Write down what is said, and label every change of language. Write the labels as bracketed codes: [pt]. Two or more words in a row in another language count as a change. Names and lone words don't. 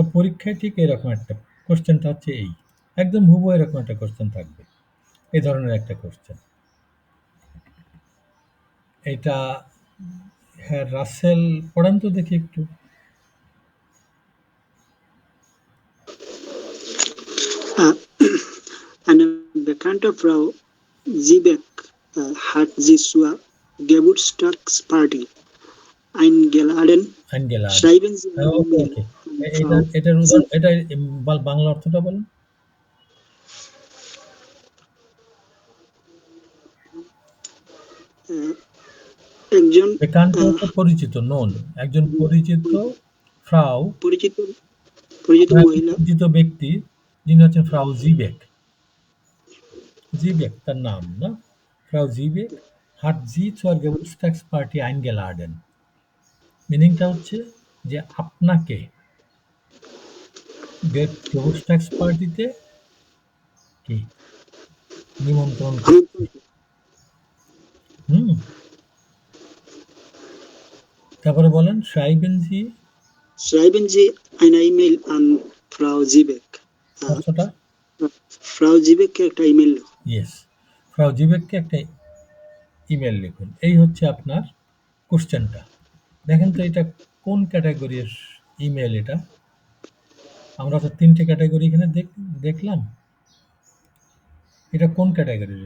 [bn] পরীক্ষায় ঠিক এরকম একটা কোশ্চেনটা হচ্ছে এই, একদম হুবহু এরকম একটা কোশ্চেন থাকবে, এই ধরনের একটা কোশ্চেন। এটা হ্যাঁ, রাসেল পড়ান তো দেখি একটু। [de] Eine bekannte Frau Siebeck hat sie zur Geburtstagsparty eingeladen. [bn] আইনগেলা। [de] Schreiben Sie eine [bn] ওকে [de] Mail [bn] ওকে, [de] an [bn] এটার [de] Frau [bn] এটার উদাহরণ, এটা বাংলা অর্থটা বলুন। একজন বেকান্ত হচ্ছে পরিচিত, নোন, একজন পরিচিত ফ্রাউ, পরিচিত মহিলা, পরিচিত ব্যক্তি, যিনি হচ্ছেন ফ্রাউ জিবেক। জিবেক তার নাম না? [de] Frau Siebeck hat Sie zur Geburtstagsparty eingeladen। [bn] মিনিংটা হচ্ছে যে আপনাকে গেবুস্টাক্স পার্টিতে কি নিমন্ত্রণ করছে। হুম, তারপরে বলেন [de] schreiben Sie eine E-Mail an Frau Siebeck. [bn] অর্থটা Frau Siebeckকে একটা ইমেল লিখুন। ইয়েস, ফ্রাউ জিবেককে একটা ইমেল লিখুন। এই হচ্ছে আপনার কোশ্চেনটা। দেখেন তো এটা কোন ক্যাটাগরির ইমেল? এটা আমরা তো তিনটে ক্যাটাগরি এখানে দেখলাম, এটা কোন ক্যাটাগরির?